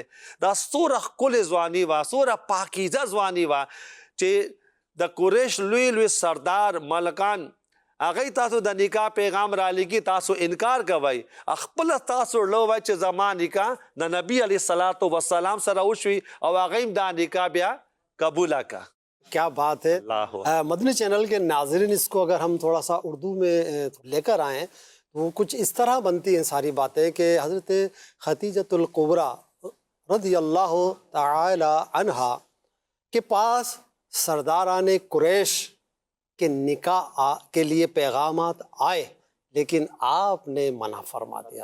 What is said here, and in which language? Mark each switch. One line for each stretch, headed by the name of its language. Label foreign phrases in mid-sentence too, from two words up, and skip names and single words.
Pashto: دا څومره ښکلې ځواني وه څومره پاکیزه ځواني وه چې د قریش لوی لوی سردار ملکان هغوی تاسو د نکاح پیغام رالیږي تاسو انکار کوئ خپله تاسو لو وای چې زما نکاح د نبی علیه الصلاۃ والسلام سره وشوي او هغوی دا نکاح بیا قبوله کا.
Urdu: کیا بات ہے. مدنی چینل کے ناظرین اس کو اگر ہم تھوڑا سا اردو میں لے کر آئیں تو کچھ اس طرح بنتی ہیں ساری باتیں کہ حضرت خدیجۃ الکبری رضی اللہ تعالی عنہا کے پاس سرداران قریش کہ نکاح کے لیے پیغامات آئے لیکن آپ نے منع فرما دیا.